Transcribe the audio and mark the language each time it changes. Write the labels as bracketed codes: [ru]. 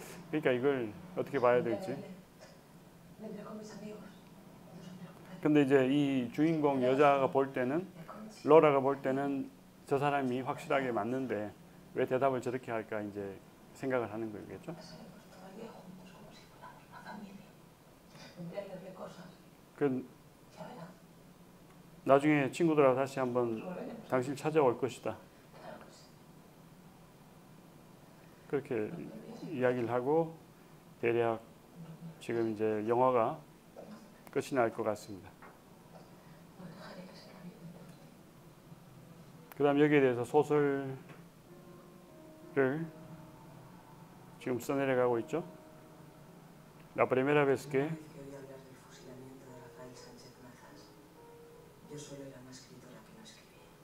[ko] 그러니까 이걸 어떻게 봐야 될지. [es] Vendré con mis amigos. No se preocupe. [ko] 근데 이제 이 주인공 여자가 볼 때는 [es] De Conchi. [ko] 로라가 볼 때는 저 사람이 확실하게 맞는데 왜 대답을 저렇게 할까 이제 생각을 하는 거겠죠. [es] Pasaremos todo el día juntos como si fuéramos una familia. Vendré a hacerle cosas. 그 Ya verá. [ko] 나중에 친구들하고 다시 한번 [es] Volveremos. [ko] 당신 찾아올 것이다. [es] Claro que sí. [ko] 그렇게 이야기를 하고 대략 지금 이제 영화가 끝이 날 것 같습니다. [es] No dejaré que se ríen por ti. [ko] 그다음 여기에 대해서 소설을 지금 써내려가고 있죠. [es] La primera vez que Una vez que oí hablar del fusilamiento de Rafael Sánchez Mazas, yo solo era una escritora que no escribía.